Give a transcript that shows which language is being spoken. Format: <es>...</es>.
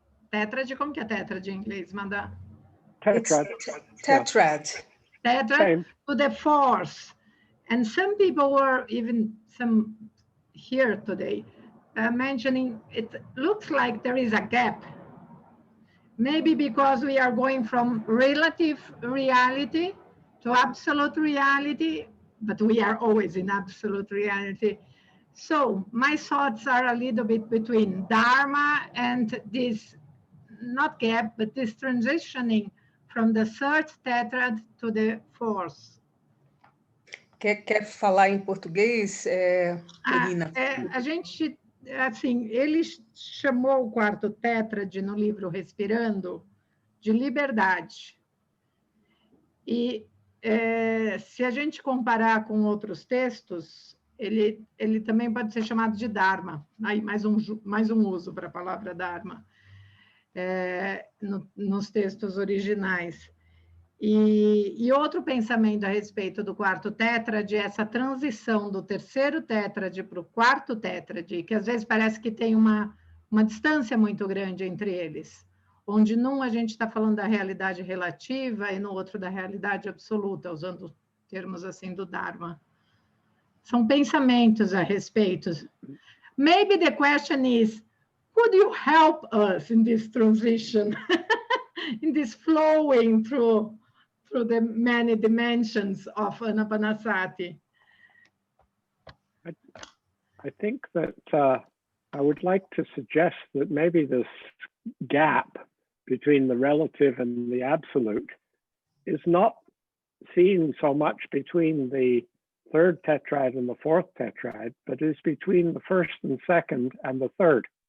<pt>Tetrad, como que é tetrad em inglês, Manda?</pt> <en>Tetrad. Tetrad. Tetrad to the fourth. And some people were, even some here today, mentioning it looks like there is a gap. Maybe because we are going from relative reality to absolute reality, but we are always in absolute reality. So my thoughts are a little bit between Dharma and this, not gap, but this transitioning from the third tetrad to the fourth.</en> <pt>Quer falar em português, Corina? A gente, assim, ele chamou o quarto tétrade no livro Respirando de liberdade. E se a gente comparar com outros textos, ele também pode ser chamado de Dharma. Aí mais um uso para a palavra Dharma nos textos originais. E outro pensamento a respeito do quarto tétrade é essa transição do terceiro tétrade para o quarto tétrade, que às vezes parece que tem uma distância muito grande entre eles, onde num a gente está falando da realidade relativa e no outro da realidade absoluta, usando termos assim do Dharma. São pensamentos a respeito.</pt> <en>Maybe the question is, could you help us in this transition, in this flowing through the many dimensions of Anapanasati? I think that I would like to suggest that maybe this gap between the relative and the absolute is not seen so much between the third tetrad and the fourth tetrad, but is between the first and second and the third.</en>